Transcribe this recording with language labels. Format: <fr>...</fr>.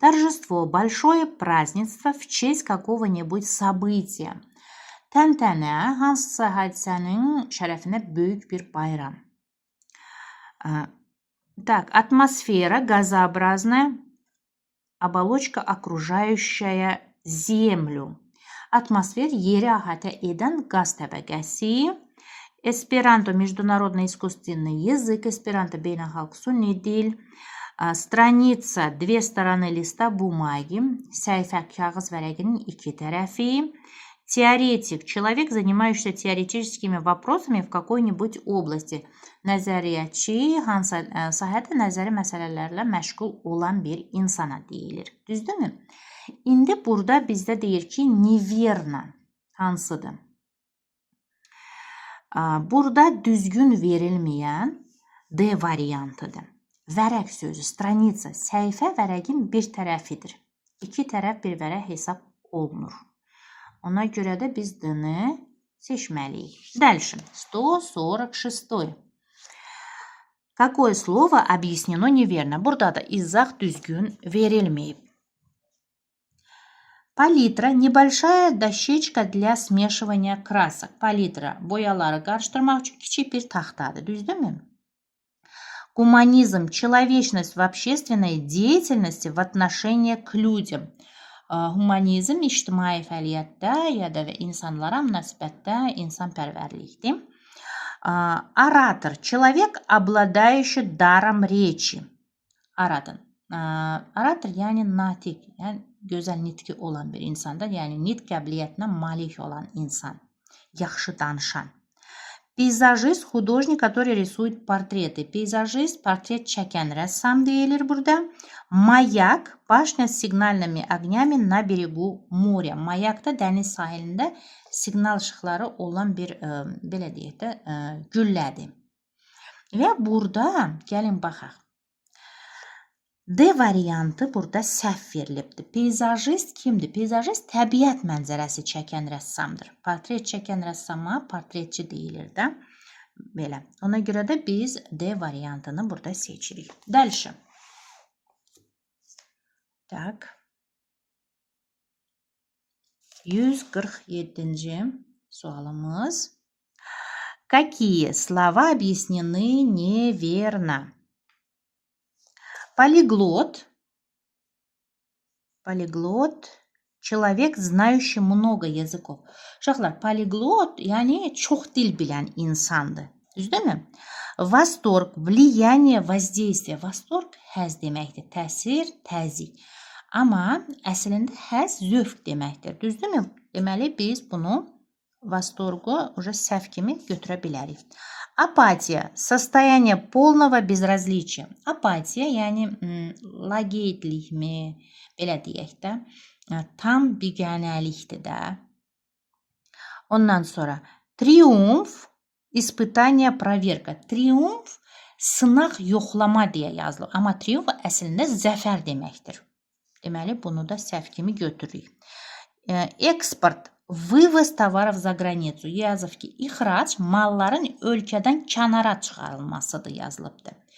<ru>Торжество, большое празднество в честь какого-нибудь события.</ru> <az>Təntənə, hansısa hadisənin şərəfinə böyük bir bayram.</az> <ru>Так, атмосфера газообразная, оболочка, окружающая Землю.</ru> <az>Atmosfer, yeri əhatə edən qaz təbəqəsi.</az> <ru>Esperanto, международный искусственный язык.</ru> <az>Esperanto, beynəlxalq süni dil.</az> <ru>Страница, две стороны листа бумаги.</ru> <az>Səhifə, kağız vərəqinin iki tərəfi.</az> <ru>Теоретик, человек, занимающийся теоретическими вопросами в какой-нибудь области.</ru> <az>Nəzəriyyatçı, hansı sahədə nəzəri məsələlərlə məşğul olan bir insana deyilir. Düzdürmü? İndi burada bizdə deyir ki, neverna hansıdır? Burada düzgün verilməyən D variantıdır. Vərəq sözü, stranica, səhifə vərəqin bir tərəfidir. İki tərəf bir vərəq hesab olunur. Ona görə də biz D-ni seçməliyik.</az> <ru>Дальше. 146. Какое слово объяснено неверно?</ru> <az>Burada da izah düzgün verilməyib.</az> <ru>Палитра, небольшая дощечка для смешивания красок.</ru> <az>Палитра, boyaları qarışdırmaq üçün kiçik bir taxtadır. Düzdürmü?</az> <ru>Гуманизм, человечность в общественной деятельности в отношении к людям.</ru> <az>Humanizm, ictimai fəaliyyətdə ya da insanlara münasibətdə insanpərvərlikdir.</az> <ru>Оратор, человек, обладающий даром речи.</ru> <az>Оратор, yəni natik, yəni gözəl nitqi olan bir insandır. Yəni nitq qabiliyyətinə malik olan insan, yaxşı danışan.</az> <ru>Peyzajist, художник, который рисует портреты.</ru> <az>Peyzajist, portret çəkən rəssam deyilir burada.</az> <ru>Mayak, башня с сигнальными огнями на берегу моря.</ru> <az>Mayak da dəniz sahilində siqnal işıqları olan bir, belə deyək də, güllədir. Və burada, gəlin baxaq. D variantı burada səhv verilibdir. Peyzajist kimdir? Peyzajist təbiət mənzərəsi çəkən rəssamdır. Portret çəkən rəssama portretçi deyilir də. Belə. Ona görə də biz D variantını burada seçirik. Dəlşə.</az> <ru>Так.</ru> <az>147-ci sualımız.</az> <ru>Какие слова объяснены неверно? Полиглот. Полиглот. Человек, знающий много языков.</ru> <az>Uşaqlar, poliglot, yəni çox dil bilən insandır. Düzdürmü?</az> <ru>Восторг, влияние, воздействие.</ru> <az>Восторg həzz deməkdir. Təsir, təzyiq. Amma əslində həzz zövq deməkdir. Düzdürmü? Deməli, biz bunu восторгу səhv kimi götürə bilərik.</az> <ru>Апатия, состояние полного безразличия.</ru> <az>Апатия, yəni laqeydlikmi, belə deyək də, tam biganəlikdir də. Ondan sonra triumf,</az> <ru>испытание, проверка.</ru> <az>Triumf, sınaq yoxlama deyə yazılıb. Amma triumf əslində zəfər deməkdir. Deməli, bunu da səhv kimi götürürük.</az> <ru>Eksport, vывоз товаров за границу.</ru> <az>Yazıb ki, ixrac malların ölkədən kənara çıxarılmasıdır yazılıbdır.</az>